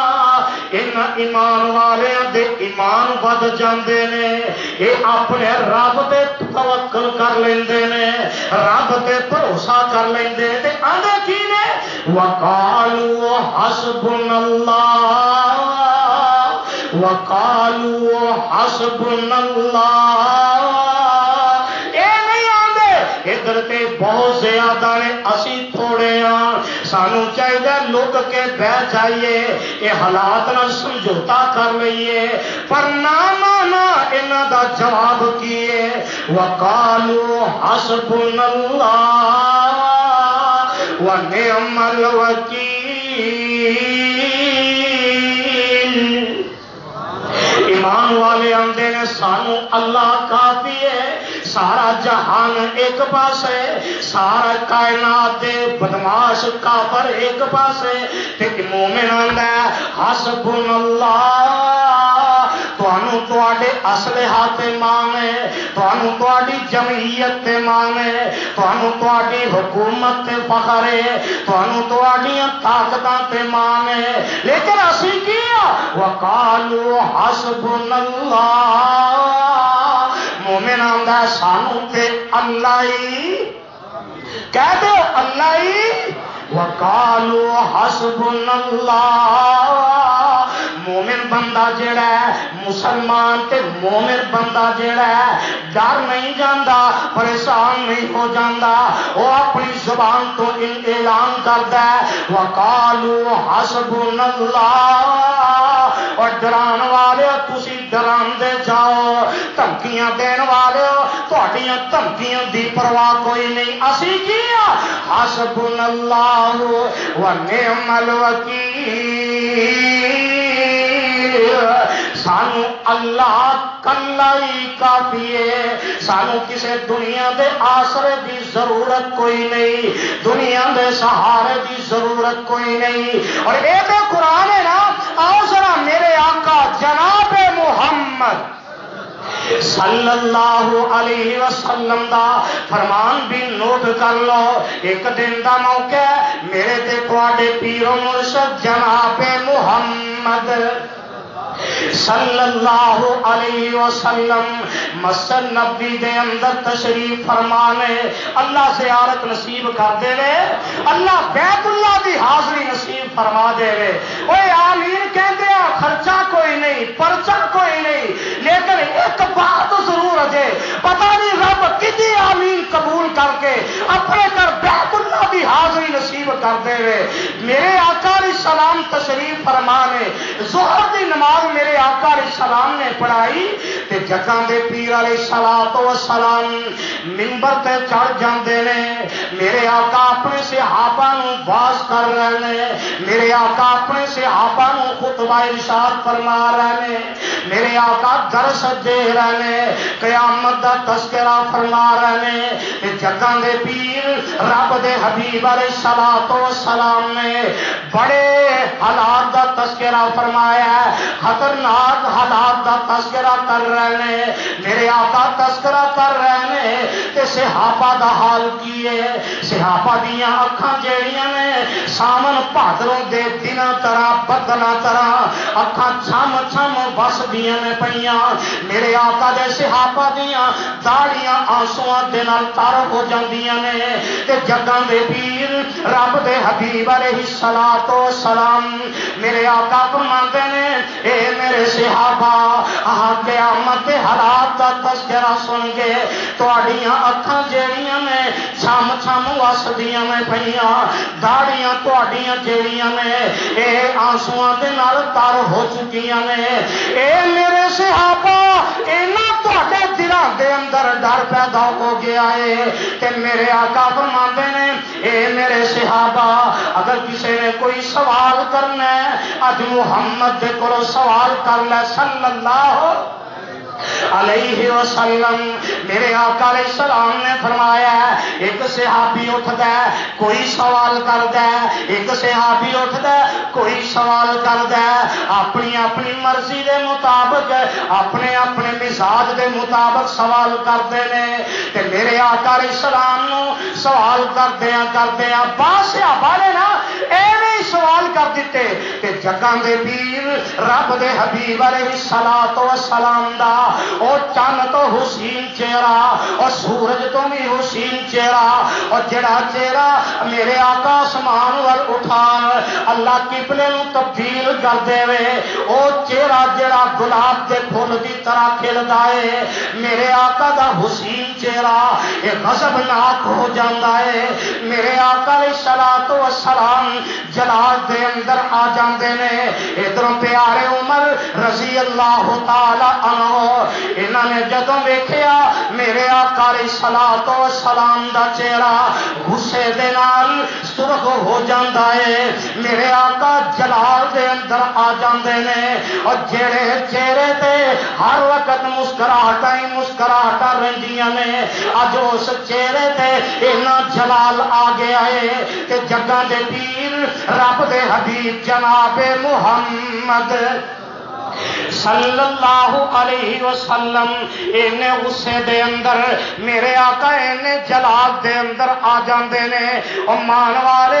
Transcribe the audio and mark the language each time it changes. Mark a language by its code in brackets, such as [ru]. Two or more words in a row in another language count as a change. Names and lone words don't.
[pa] ان ایمان والے دے ایمان ود جاندے نے. یہ اپنے رب تے توکل کر لیندے نے, رب تے بھروسہ کر لیندے تے آندے کی نے [ar] وقالوا حسبنا اللہ وقالوا حسبنا اللہ. [pa] اے نہیں آندے ادھر تے بہت زیادہ نے, اسی تھوڑے ہاں, سانو چاہیے لوگ کے بہ جائیے, یہ حالات نہ سمجھوتا کر لئیے. پر نہ انہاں دا جواب کیے [ar] وقالوا حسبنا اللہ ونعم الوکیل. [pa] ایمان والے آندے نے سانو اللہ کافی ہے. سارا جہان ایک پاسے, سارا کائنات دے بدماش کافر ایک پاسے, تے مومن آندا ہے [ar] حسبنا اللہ. [pa] تانوں تواڈے اسلحہ تے مان ہے, تانوں تواڈی جمعیت تے مان ہے, تانوں تواڈی حکومت تے فخر ہے, تانوں تواڈیاں طاقتاں تے مان ہے. لیکن اسی کیا [ar] وقالوا حسبنا اللہ. [pa] مومن آندا سانو تے اللہ ہی, کہہ دو اللہ ہی. [ar] وقالوا حسبنا اللہ. [pa] مومن بندہ جڑا ہے, مسلمان تے مومن بندہ جڑا ہے ڈر نہیں جاندا, پریشان نہیں ہو جاندا. وہ اپنی زبان تو اعلان کردا ہے [ar] وقالوا حسبنا اللہ. [pa] اور ڈران والے تسی ڈراندے جاؤ, دھمکیاں دین والے تہاڈیاں دھمکیاں دی پرواہ کوئی نہیں. اسی کیا [ar] حسبنا اللہ ونعم الوکیل. [pa] سانو اللہ کلا ہی کافی ہے، سانو کسے دنیا دے آسرے دی ضرورت کوئی نہیں، دنیا دے سہارے دی ضرورت کوئی نہیں۔ اور اے تو قرآن ہے نا، آؤ ذرا میرے آقا جناب محمد [ar] صلی اللہ علیہ وسلم [pa] دا فرمان بھی نوٹ کر لو۔ ایک دن دا موقع ہے، میرے تے تواڈے پیر و مرشد جناب محمد [ar] صلی اللہ علیہ وسلم [pa] مسجد نبوی دے اندر تشریف فرمانے، اللہ زیارت نصیب کر دے وے، اللہ بیت اللہ دی حاضری نصیب فرما دے وے۔ اوے آمین کہندے آ، خرچہ کوئی نہیں، پرچہ کوئی نہیں، لیکن ایک بات ضرور ہے، پتہ نہیں رب کدی آمین قبول کر کے اپنے گھر بیت اللہ دی حاضری نصیب کر دے وے۔ میرے آقا علیہ السلام تشریف فرمانے، ظہر دی نماز میرے آقا علیہ السلام نے پڑھائی تے جگاں دے پیر علیہ السلام منبر تے چڑھ جاندے نے، میرے آقا اپنے صحابہ نو واز کر رہے نے، میرے آقا اپنے صحابہ نو خطبہ ارشاد فرما رہے نے، میرے آقا درس دے رہے نے، قیامت دا تذکرہ فرما رہے نے تے جگاں دے پیر رب دے حبیب علیہ السلام نے بڑے حالات دا تذکرہ فرمایا ہے، خطرناک حالات دا تذکرہ [ur] کر رہے ہیں، [pa] میرے آقا تذکرہ [ur] کر رہے ہیں [pa] کہ صحابہ دا حال کی ہے، صحابہ دیاں اکھاں جیڑیاں نے سامن بہادروں دے دناں طرح بدلاں طرح اکھاں چھم چھم بس دیاں نے پئیاں، میرے آقا دے صحابہ دیاں داڑیاں آنسواں دے نال تر ہو جاندیاں نے تے جگاں دے پیر رب دے حبیب علیہ السلام میرے آقا فرماندے نے، اے میرے صحابہ قیامت کے حالات دا تذکرہ سن کے تواڈیاں اکھاں جیڑیاں نے چھم چھم وسدیاں نے پئیاں، داڑیاں تواڈیاں جیڑیاں نے اے آنسواں دے نال تر ہو چکیاں نے۔ اے میرے صحابہ انہاں تواڈے دلاں دے اندر ڈر پیدا ہو گیا ہے تے میرے آقا فرماندے نے، اے میرے صحابہ اگر کسی نے کوئی سوال کرنا ہے اج محمد دے کولوں سوال کر لے [ar] صلی اللہ علیہ وسلم۔ [pa] میرے آقا علیہ السلام نے فرمایا ہے، [ur] ایک صحابی اٹھتا ہے کوئی سوال کرتا ہے، ایک صحابی اٹھتا ہے کوئی سوال کرتا ہے، [pa] اپنی اپنی مرضی دے مطابق اپنے اپنے مزاج دے مطابق [ur] سوال کرتے ہیں [pa] تے میرے آقا علیہ السلام نو سوال کردیاں بعض صحابہ نے نا ایویں سوال کر دیتے کہ جگاں دے پیر رب دے حبیب علیہ السلام دا او چند تو حسین چہرہ اور سورج تو بھی حسین چہرہ، اور جڑا چہرہ میرے آقا آسمان وال اٹھا اللہ قبلے نو تبدیل کر دے وے، او چہرہ جڑا گلاب دے پھول دی طرح کھلدا ہے، میرے آقا دا حسین چہرہ اے غضبناک ہو جاندا ہے۔ میرے آقا علیہ السلام جلال دے اندر آ جاندے نے، ادھروں پیارے عمر [ar] رضی اللہ تعالی عنہ [pa] انہاں نے جدوں ویکھیا میرے آقا علیہ السلام دا چہرہ غصے دے نال سرخ ہو جاندا ہے، میرے آقا جلال دے اندر آ جاندے نے، اور جڑے چہرے تے ہر وقت مسکراہٹاں ہی مسکراہٹاں رہندیاں نے اج اس چہرے تے اینا جلال آ گیا ہے کہ جگاں دے پیر رب دے حبیب جناب محمد [ar] صلی اللہ علیہ وسلم [pa] اینے غصے دے اندر میرے آقا اینے جلال دے اندر آ جاندے نے، او مان والے